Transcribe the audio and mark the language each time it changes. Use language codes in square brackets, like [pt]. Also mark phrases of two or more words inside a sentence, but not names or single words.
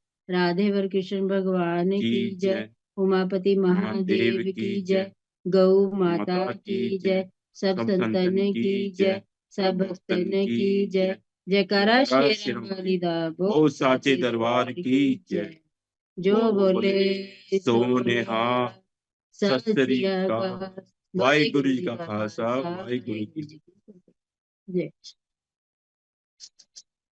[hi] राधे वर कृष्ण भगवान की जय। उमापति महादेव की जय। गौ माता की जय। सब संतन की जय। सब भक्तन की जय। [pa] ਜੈਕਾਰਾ ਸ਼ੇਰ ਵਾਲੀ ਦਾ ਓ ਸੱਚੇ ਦਰਬਾਰ ਕੀ ਜੈ। ਜੋ ਬੋਲੇ ਸੋ ਨਿਹਾਲ। ਸਤ ਸ੍ਰੀ ਅਕਾਲ। ਵਾਹਿਗੁਰੂ ਜੀ ਕਾ ਖ਼ਾਲਸਾ ਵਾਹਿਗੁਰੂ ਜੀ ਕੀ जय।